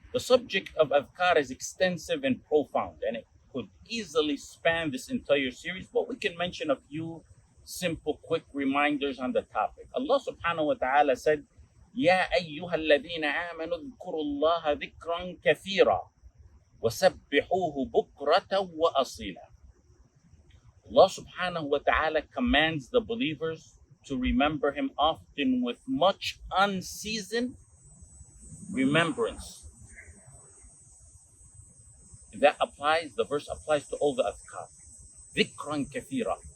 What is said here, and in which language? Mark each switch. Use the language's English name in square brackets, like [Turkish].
[English] The subject of adhkar is extensive and profound, and it could easily span this entire series, but we can mention a few simple, quick reminders on the topic. Allah subhanahu wa ta'ala said, [Arabic] يا أيها الذين آمنوا اذكروا الله ذكرا كثيرا وسبحوه بكرة وأصيلا. [English] Allah subhanahu wa ta'ala commands the believers to remember Him often with much unseasoned remembrance. And the verse applies to all the adhkar. Dhikran kathira.